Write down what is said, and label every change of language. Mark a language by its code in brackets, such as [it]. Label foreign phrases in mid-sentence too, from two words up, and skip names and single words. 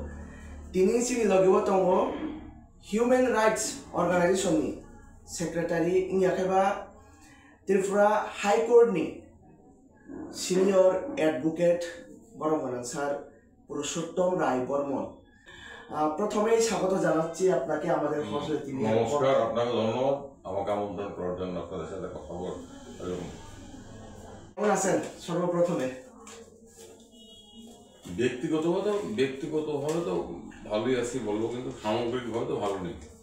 [trp] Tini sini logiwo tongo Human Rights Organization ni Secretary Inyakeba Tripura High Court ni [en] Senior Advocate [trp] Boromon Sir Purushottom Rai Bormon [bn] প্রথমেই স্বাগত জানাচ্ছি আপনাকে আমাদের হরজেলাই টিভি নমস্কার আপনাকে ধন্যবাদ আমাকে আমন্ত্রণ করার জন্য আপনাদের সাথে কথা বলতে কেমন আছেন সর্বপ্রথমে ব্যক্তিগতভাবে তো ভালোই আছি বলবো কিন্তু সামগ্রিকভাবে তো ভালো নেই